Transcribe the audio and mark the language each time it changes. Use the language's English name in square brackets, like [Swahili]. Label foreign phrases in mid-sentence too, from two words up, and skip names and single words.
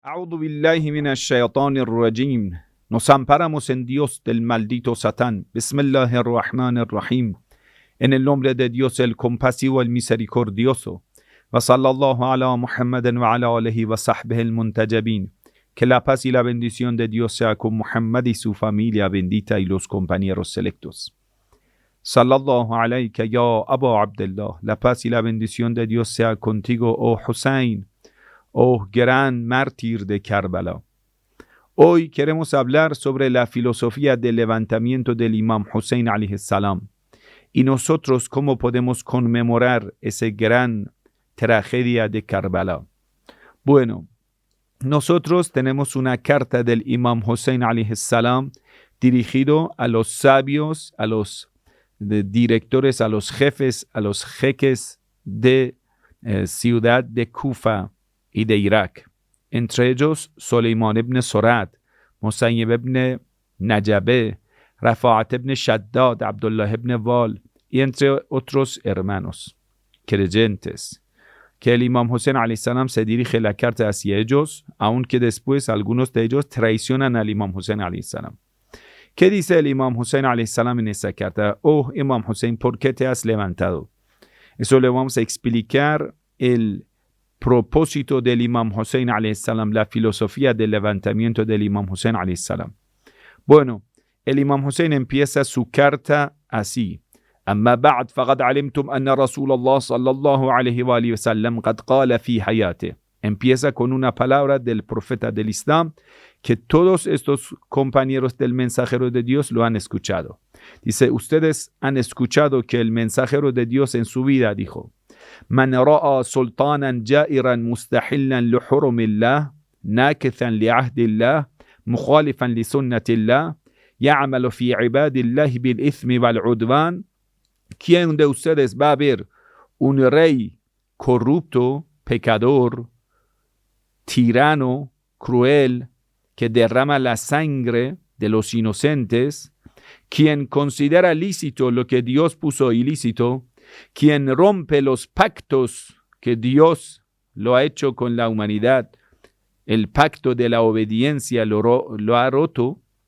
[Arabic] أعوذ بالله من الشيطان الرجيم. [Spanish] Nos amparamos en Dios del maldito Satán. [Arabic] بسم الله الرحمن الرحيم. [Spanish] En el nombre de Dios, el compasivo, el misericordioso. [Arabic] وصلى الله على محمد وعلى آله وصحبه المنتجبين. [Spanish] Que la paz y la bendición de Dios sea con Muhammad y su familia bendita y los compañeros selectos. [Arabic] صلى الله عليك يا أبا عبد الله. [Spanish] La paz y la bendición de Dios sea contigo, oh Hussein, oh gran mártir de Karbala. Hoy queremos hablar sobre la filosofía del levantamiento del Imam Hussein [Arabic] عليه السلام [Spanish] y nosotros cómo podemos conmemorar esa gran tragedia de Karbala. Bueno, nosotros tenemos una carta del Imam Hussein [Arabic] عليه السلام [Spanish] dirigido a los sabios, a los directores, a los jefes, a los jeques de ciudad de Kufa y de Irak. Entre ellos, Suleiman ibn Surad, Musayyib ibn Najabe, Rafa'at ibn Shaddad, Abdullah ibn Wal, y entre otros hermanos creyentes, que el Imam Hussein [Arabic] عليه السلام [Spanish] se dirige la carta hacia ellos, aunque después algunos de ellos traicionan al Imam Hussein [Arabic] عليه السلام. [Spanish] ¿Qué dice el Imam Hussein [Arabic] عليه السلام [Spanish] en esa carta? Oh Imam Hussein, ¿por qué te has levantado? Eso le vamos a explicar el propósito del Imam Hussein [Arabic] عليه السلام, [Spanish] la filosofía del levantamiento del Imam Hussein [Arabic] عليه السلام. [Spanish] Bueno, el Imam Hussein empieza su carta así. [Arabic] أما بعد فقد علمتم أن رسول الله صلى الله عليه وآله وسلم قد قال في حياته. [Spanish] Empieza con una palabra del profeta del Islam que todos estos compañeros del mensajero de Dios lo han escuchado. Dice, ustedes han escuchado que el mensajero de Dios en su vida dijo: [Arabic] من رأى سلطانا جائرا مستحلا لحرم الله ناكثا لعهد الله مخالفا لسنة الله يعمل في عباد الله بالإثم والعدوان. [Spanish] ¿Quién de ustedes va a ver un rey corrupto, pecador, tirano, cruel, que derrama la sangre de los inocentes, quien considera lícito lo que Dios puso ilícito, quien rompe los pactos que Dios lo ha hecho con la humanidad, el pacto de la obediencia lo ha roto,